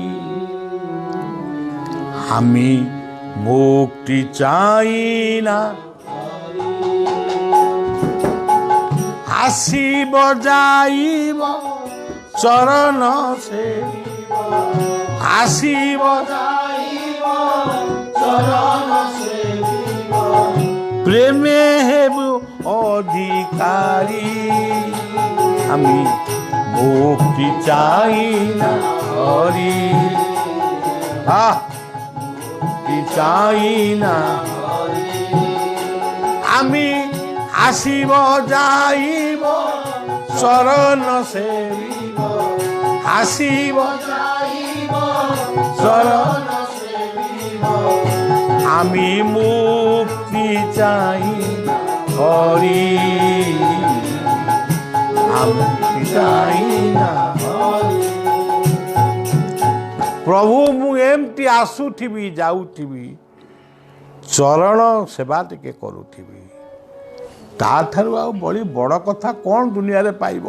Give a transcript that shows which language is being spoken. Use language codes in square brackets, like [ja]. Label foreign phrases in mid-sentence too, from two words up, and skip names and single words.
[or] ଆମେ ମୁକ୍ତି ଚାହିଁନା ଆସିବ ଯାଇବ ଚରଣ ସେ ଆସିବ ଯାଇବ ଚରଣ ସେ ପ୍ରେମେ ହେବୁ ଅଧିକାରୀ। [bn] আমি মুক্তি চাই না হরি। মুক্তি চাই না আমি আসিব যাইব চরণ সেবিব। আসিব যাইব চরণ সেবিব আমি মুক্তি চাই হরি। [or] ପ୍ରଭୁ ମୁଁ ଏମିତି ଆସୁଥିବି ଯାଉଥିବି ଚରଣ ସେବା ଟିକେ କରୁଥିବି। ତାଠାରୁ ଆଉ ବଳି ବଡ଼ କଥା କ'ଣ ଦୁନିଆରେ ପାଇବ?